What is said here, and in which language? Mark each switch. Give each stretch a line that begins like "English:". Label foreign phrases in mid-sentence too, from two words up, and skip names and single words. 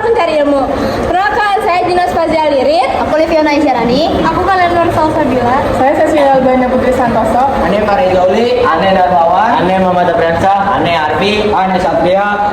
Indonesian: mencari ilmu. Perkenalkan, saya Jinas Fazia Lirit. Aku Liviana Isyarani. Aku Kalendor Salsabila. Saya Cecilia Albana Putri Santoso. Ane Faridoli, Ane Darmawan, Ane Muhammad Priyansa, Ane Arfi, Ane Satria.